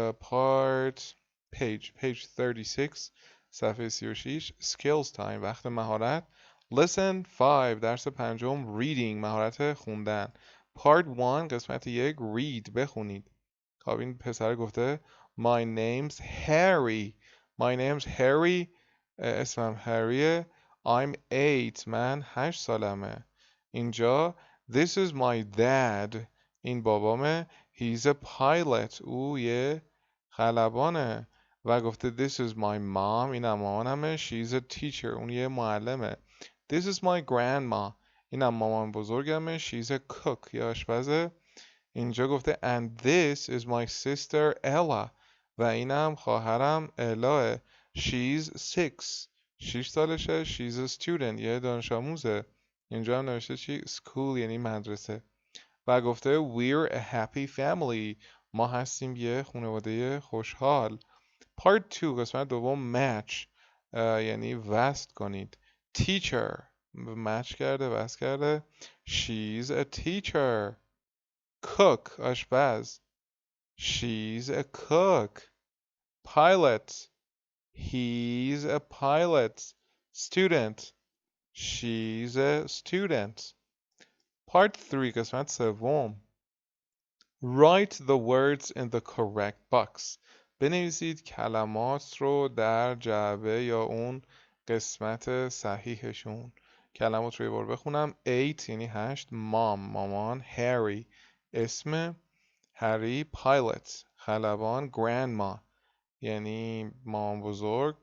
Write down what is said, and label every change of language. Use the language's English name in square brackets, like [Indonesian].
[English] part page 36 [Persian] صفحه 36 [English] skills time [Persian] وقت مهارت. [English] lesson 5 [Persian] درس پنجم reading مهارت خوندن. [English] part 1 [Persian] قسمت 1 read بخونید. خب این پسر گفته [English] my name's Harry. my name's Harry [Persian] اسمم هریه. [English] I'm 8 [Persian] من 8 سالمه. [English] اینجا this is my dad [Persian] این بابامه. [English] he's a pilot [Persian] او یه خلبانه. [English] و گفته this is my mom [Persian] اینم مامانمه. [English] she's a teacher [Persian] اون یه معلمه. [English] this is my grandma [Persian] اینم مامان بزرگمه. [English] she's a cook [Persian] یه آشپزه. اینجا گفته [English] and this is my sister Ella [Persian] و اینم خواهرم الاه. [English] she's 6 سالشه. she's a student [Persian] یه دانش آموزه. اینجا هم نوشته چی؟ school یعنی مدرسه. و گفته [English] we're a happy family [Persian] ما هستیم یه خانواده خوشحال. [English] part 2 [Persian] قسمت دوم match یعنی وصل کنید. teacher match کرده وصل کرده. [English] she's a teacher. cook آشپز. she's a cook. pilot he's a pilot. student she's a student. part 3 [Persian] قسمت سوم [English] write the words in the correct box. [Persian] بنویسید کلمات رو در جعبه یا اون قسمت صحیحشون. کلمات رو یه بار بخونم. 8 یعنی 8 مامان. هری اسم هری. pilot خلبان. grandma یعنی مامان بزرگ.